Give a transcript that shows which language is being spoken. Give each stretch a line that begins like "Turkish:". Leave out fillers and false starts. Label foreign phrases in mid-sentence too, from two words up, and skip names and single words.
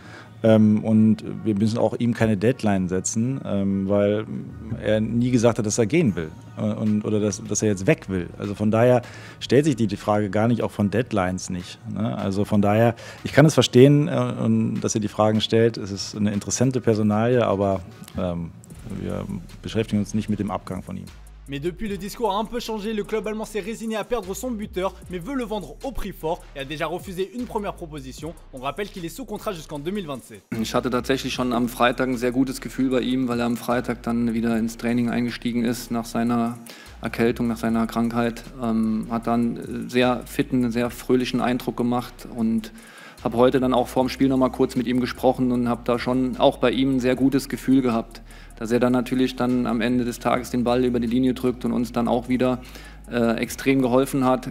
German: Und wir müssen auch ihm keine Deadline setzen, weil er nie gesagt hat, dass er gehen will oder dass er jetzt weg will. Also von daher stellt sich die Frage gar nicht, auch von Deadlines nicht. Ne? Also von daher, ich kann es verstehen, dass ihr die Fragen stellt. Es ist eine interessante Personalie, aber wir beschäftigen uns nicht mit dem Abgang von ihm.
French: Mais depuis, le discours a un peu changé, le club allemand s'est résigné à perdre son buteur, mais veut le vendre au prix fort et a déjà refusé une première proposition. On rappelle qu'il est sous contrat jusqu'en 2027.
German: Ich hatte tatsächlich schon am Freitag ein sehr gutes Gefühl bei ihm, weil er am Freitag dann wieder ins Training eingestiegen ist nach seiner Erkältung, nach seiner Krankheit. Hat dann einen sehr fitten, sehr fröhlichen Eindruck gemacht und habe heute dann auch vor dem Spiel nochmal kurz mit ihm gesprochen und habe da schon auch bei ihm ein sehr gutes Gefühl gehabt, dass er dann natürlich dann am Ende des Tages den Ball über die Linie drückt und uns dann auch wieder extrem geholfen hat.